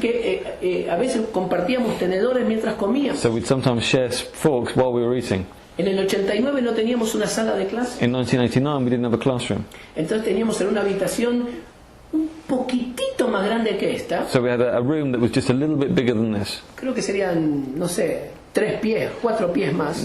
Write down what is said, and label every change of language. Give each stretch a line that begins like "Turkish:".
Spanish: que a veces compartíamos tenedores mientras comíamos.
English: So we'd sometimes share forks while we were eating.
Spanish: En el 89 no teníamos una sala de clase,
English: In 1989, we didn't have a classroom.
Spanish: entonces teníamos en una habitación un poquitito más grande que esta,
English: So we had a room that was just a little bit bigger than this,
Spanish: creo que serían, no sé, 3 pies, 4 pies más.